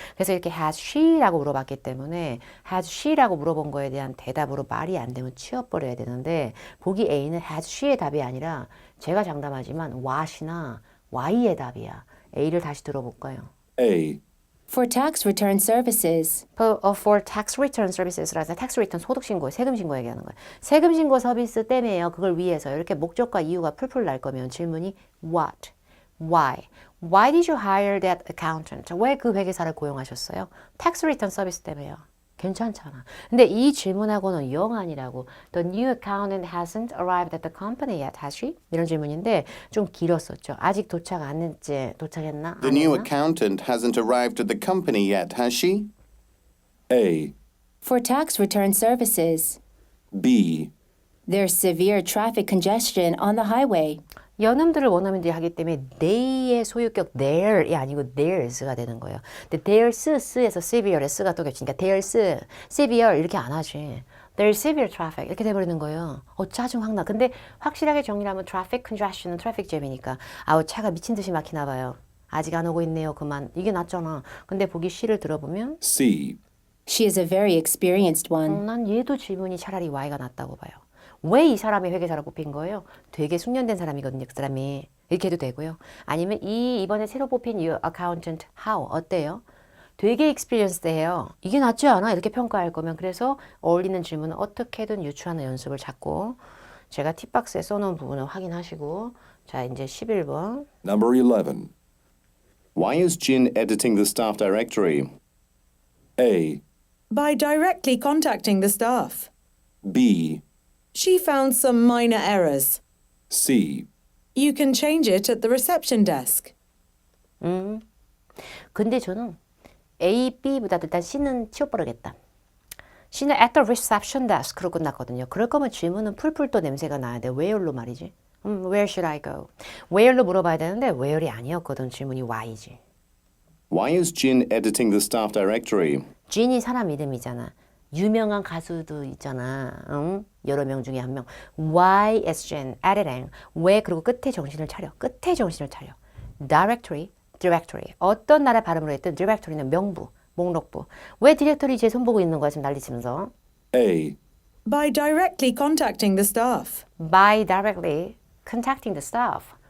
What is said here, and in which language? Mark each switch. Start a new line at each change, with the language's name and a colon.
Korean: 그래서 이렇게 has she라고 물어봤기 때문에 has she라고 물어본 거에 대한 대답으로 말이 안 되면 치워버려야 되는데 보기 A는 has she의 답이 아니라 제가 장담하지만 what이나 why의 답이야. A를 다시 들어볼까요?
English: A, For tax return services. For tax return services
Korean: 라서 tax return 소득 신고, 세금 신고 얘기하는 거예요. 세금 신고 서비스 때문에요. 그걸 위해서 이렇게 목적과 이유가 풀풀 날 거면 질문이
English: what, why did you hire that accountant?
Korean: 왜 그 회계사를 고용하셨어요? tax return 서비스 때문에요. 괜찮잖아. 근데 이 질문하고는 영 아니라고.
English: The new accountant hasn't arrived at the company yet, has she?
Korean: 이런 질문인데 좀 길었었죠. 아직 도착 안 했지? 도착했나?
English: The
Korean: 안
English: new
Korean: 했나?
English: accountant hasn't arrived at the company yet, has she? A, For tax return services. B, There's severe traffic congestion on the highway.
Korean: 연음들을 원어민들이 하기 때문에 they의 소유격 their이 아니고 theirs가 되는 거예요. 근데 there's,스에서 severe의 스가 또 겹치니까 there's, severe 이렇게 안 하지.
English: There's severe traffic
Korean: 이렇게 돼버리는 거예요. 짜증 확 나. 근데 확실하게 정리를 하면 traffic congestion은 트래픽 잼이니까 아우 차가 미친 듯이 막히나 봐요. 아직 안 오고 있네요. 그만. 이게 낫잖아. 근데 보기 C를 들어보면
English: C, She is a very experienced one.
Korean: 난 얘도 질문이 차라리 Y가 낫다고 봐요. 왜 이 사람이 회계사로 뽑힌 거예요? 되게 숙련된 사람이거든요. 그 사람이. 이렇게 해도 되고요. 아니면 이번에 새로 뽑힌 이 accountant how 어때요? 되게 experienced해요. 이게 낫지 않아? 이렇게 평가할 거면 그래서 어울리는 질문은 어떻게든 유추하는 연습을 잡고 제가 팁박스에 써놓은 부분을 확인하시고 자 이제 11번
English: number 11. Why is Jin editing the staff directory? A, By directly contacting the staff. B, She found some minor errors. C, You can change it at the reception desk.
Korean: 근데 저는 A, B보다 일단 C는 치워버리겠다. C는
English: at the reception desk
Korean: 로 끝났거든요. 그럴 거면 질문은 풀풀 또 냄새가 나야 돼. where로 말이지.
English: Where should I go?
Korean: where로 물어봐야 되는데 where이 아니었거든. 질문이 why지.
English: Why is Jin editing the staff directory?
Korean: Jin이 사람 이름이잖아. 유명한 가수도 있잖아. 응? 여러 명 중에 한 명.
English: Why is Jin editing?
Korean: 왜 그리고 끝에 정신을 차려. 끝에 정신을 차려. directory. 어떤 나라 발음으로 했든 directory는 명부, 목록부. 왜 디렉터리 제 손보고 있는 거야 지금 난리치면서.
English: A, By directly contacting the staff. By directly contacting the staff.